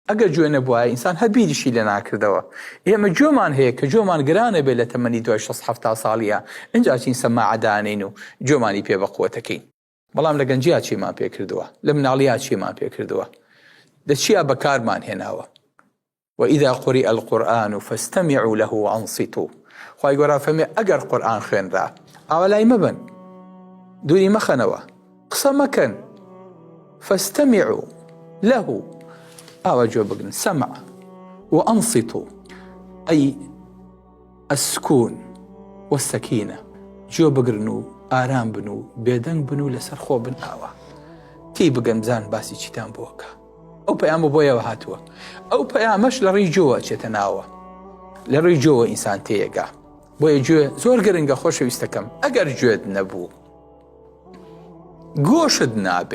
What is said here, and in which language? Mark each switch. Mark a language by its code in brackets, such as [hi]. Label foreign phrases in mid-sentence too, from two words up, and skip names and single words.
[ckb] ئەگەر گوێ نەبووە ئینسان هەر بیریشی لێ ناکردەوە. ئێمە گوێمان هەیە کە گوێمان گرانە بێت لە تەمەنی 260 ساڵیە ئەنجا چین سەماعەدانین و گوێمانی پێ بە قووەتەکەین. بەڵام لە گەنجیا چیمان پێ کردووە، لە مناڵیا چیمان پێ کردووە، دەچیا بەکارمان هێناوە. [ar] وإذا قرئ القرآن فاستمعوا له وأنصتوا. [ckb] خوای گەورە فەرمێ ئەگەر قورئان خوێنرا ئاوا لای مەبن، دووری مەخەنەوە، قسە مەکەن. [ar] فاستمعوا له، [ckb] ئاوا گوێ بگرن، سەمع، [ar] وأنصتوا أي السكون والسكينة، [ckb] گوێ بگرن و ئارام بن و بێدەنگ بن و لەسەر خۆ بن. ئاوا تی بگەن بزان باسی چیتان بۆکە. ئەو پەیامە بۆیەوە هاتووە. ئەو پەیامەش لە ڕێی گوێوە چێتە ناوە، لە ڕێی گوێوە ئینسان تێیەگا. بۆیە گوێ زۆر گرنگە خۆشەویستەکەم. ئەگەر گوێت نەبوو گۆشت نابێ.